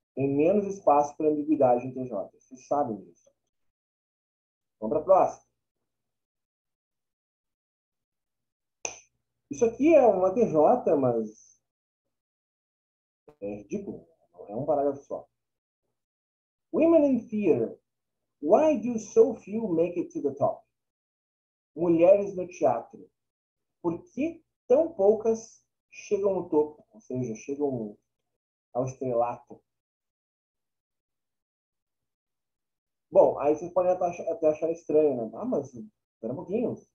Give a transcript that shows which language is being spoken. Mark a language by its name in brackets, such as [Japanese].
[Portuguese] Tem menos espaço para ambiguidade em TJ. Vocês sabem disso. Vamos para a próxima. Isso aqui é uma TJ, mas é ridículo. É um parágrafo só. [English] Women in theater. Why do so few make it to the top? [Portuguese] Mulheres no teatro. Por que tão poucas chegam no topo? Ou seja, chegam ao estrelato? Bom, aí vocês podem até achar estranho, né? Ah, mas espera um pouquinho.